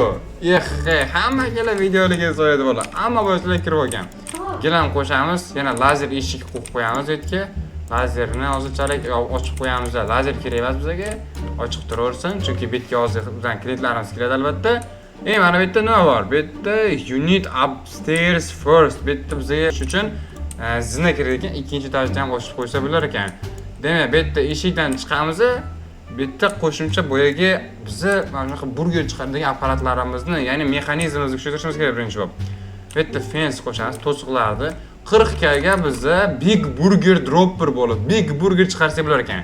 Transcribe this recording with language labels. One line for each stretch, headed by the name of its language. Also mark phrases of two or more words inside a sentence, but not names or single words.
Uzbek: Hamma kela videolarga so'yadi bolalar. Hamma obunachilar kirib olgan. Gilam qo'shamiz, yana lazer eshik qo'yib qo'yamiz bu yerga. Lazerni hozirchalik ochib qo'yamiz. Lazer kerak emas bizga. Ochiq turaversin, chunki bu yerga hozir bizdan klientlarimiz keladi albatta. Mana bu yerda nima bor? Bu yerda
English: you need upstairs first.
Uzbek: Bu yerda bizga shu uchun zina kerak ekan, ikkinchi etajdan ham ochib qo'ysa bo'lar ekan. Demak, bu yerda eshikdan chiqamiz. Bu yerda qo'shimcha boyaga bizni mana shunaqa burger chiqaradigan apparatlarimizni, ya'ni mexanizmimizni kuchaytirishimiz kerak birinchi bo'lib. Bu yerda fence qo'shamiz, to'siqlarni 40 ga bizda
English: big burger dropper
Uzbek: bo'lib,
English: big burger
Uzbek: chiqarsak bo'lar ekan.